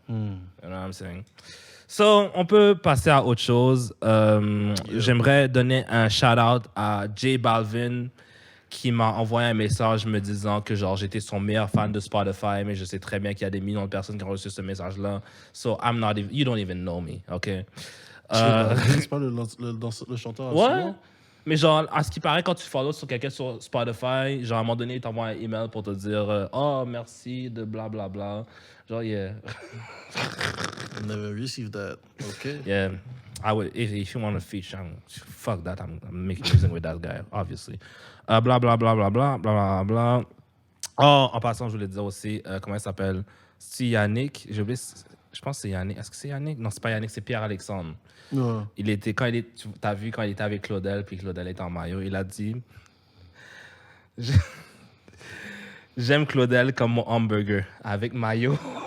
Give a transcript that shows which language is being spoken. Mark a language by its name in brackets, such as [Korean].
[English] You know what I'm saying? So, [French] on peut passer à autre chose. J'aimerais donner un shout-out à J Balvin, qui m'a envoyé un message me disant que genre j'étais son meilleur fan de Spotify, mais je sais très bien qu'il y a des millions de personnes qui ont reçu ce message-là. [English] So I'm not even, you don't even know me, ok? [French] C'est pas le chanteur. Ouais. Mais genre, à ce qui paraît, quand tu follow sur quelqu'un sur Spotify, genre à un moment donné, il t'envoie un email pour te dire oh merci de blablabla. Bla, bla. Genre, yeah. [English] I never received that. Okay. Yeah. I would, if you want to feature, fuck that, I'm making music with that guy, obviously. Bla bla bla bla bla bla bla. [French] Oh, en passant, je voulais dire aussi, comment il s'appelle? C'est Yannick, je pense que c'est Yannick. Est-ce que c'est Yannick? Non, c'est pas Yannick, c'est Pierre-Alexandre. Ouais. T'as vu quand il était avec Claudel, puis Claudel était en maillot, il a dit j'aime Claudel comme mon hamburger, avec maillot.